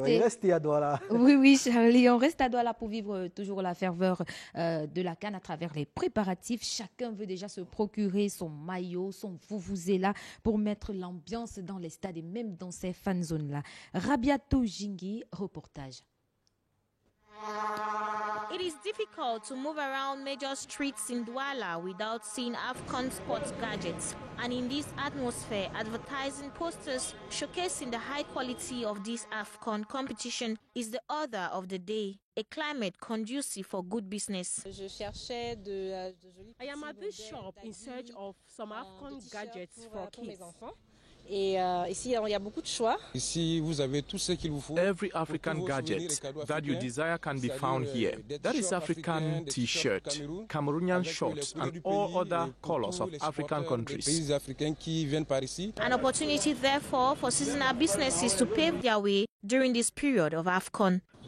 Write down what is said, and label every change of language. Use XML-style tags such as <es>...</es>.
<fr>On va y rester à Douala. Oui, Charlie, on reste à Douala pour vivre toujours la ferveur de la CAN à travers les préparatifs. Chacun veut déjà se procurer son maillot, son vuvuzela pour mettre l'ambiance dans les stades et même dans ces fan zones-là. Rabiato Jingi, reportage.</fr> <en>It is difficult to move around major streets in Douala without seeing AFCON sports gadgets. And in this atmosphere, advertising posters showcasing the high quality of this AFCON competition is the order of the day. A climate conducive for good business. I am at this shop in search of some AFCON gadgets for kids.</en> <fr>Et ici, il y a beaucoup de choix. Ici, vous avez tout ce qu'il vous faut.</fr> <en>Every African gadget that you desire can be found here. That is African T-shirt, Cameroonian shorts, and all other colors of African countries. An opportunity, therefore, for seasonal businesses to pave their way during this period of AFCON.</en>